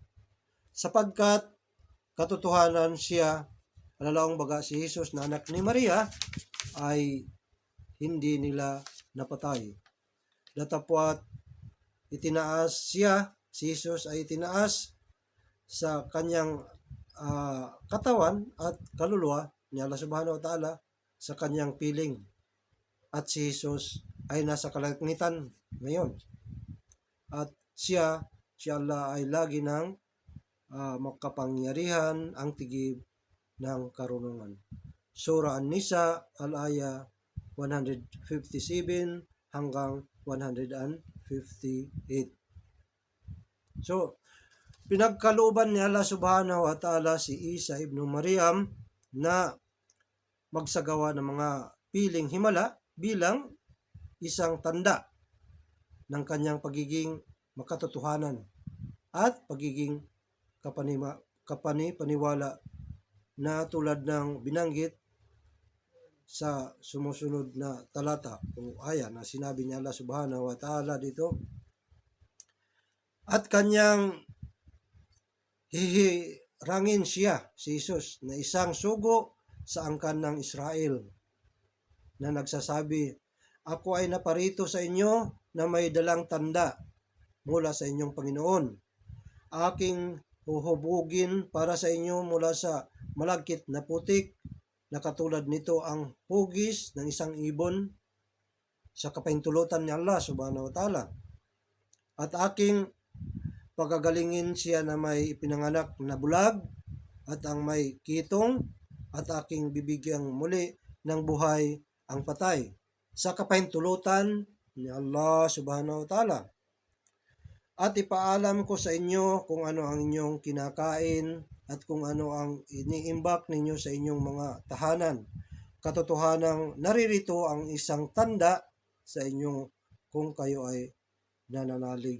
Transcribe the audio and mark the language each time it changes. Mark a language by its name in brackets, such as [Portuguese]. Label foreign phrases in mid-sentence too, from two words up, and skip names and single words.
[Filipino] Sapagkat katotohanan siya, alalaong baga si Jesus na anak ni Maria, ay hindi nila napatay. Datapwat itinaas siya, si Jesus ay itinaas sa kanyang katawan at kaluluwa ni Allah [Arabic] سبحانه وتعالى [Filipino] sa kanyang piling. At si Jesus ay nasa kalangitan ngayon. At si Allah ay lagi ng makapangyarihan, ang tigib ng karunungan. Surah An-Nisa, al-aya 157 hanggang 158. So, pinagkalooban ni Allah [Arabic] سبحانه وتعالى [Filipino] si Isa ibn Maryam na magsagawa ng mga piling himala bilang isang tanda ng kanyang pagiging makatotohanan at pagiging kapani-paniwala na tulad ng binanggit sa sumusunod na talata o aya na sinabi ni Allah [Arabic] سبحانه وتعالى [Filipino] dito. At kanyang hihirangin siya, si Jesus, na isang sugo sa angkan ng Israel na nagsasabi, ako ay naparito sa inyo na may dalang tanda mula sa inyong Panginoon. Aking huhubugin para sa inyo mula sa malagkit na putik na katulad nito ang hugis ng isang ibon sa kapahintulutan ni Allah [Arabic] سبحانه وتعالى. [Filipino] At aking pagagalingin siya na may ipinanganak na bulag at ang may kitong, at aking bibigyang muli ng buhay ang patay sa kapahintulutan ni Allah [Arabic] سبحانه وتعالى. [Filipino] At ipaalam ko sa inyo kung ano ang inyong kinakain at kung ano ang iniimbak ninyo sa inyong mga tahanan. Katotohanang naririto ang isang tanda sa inyong kung kayo ay nananalig.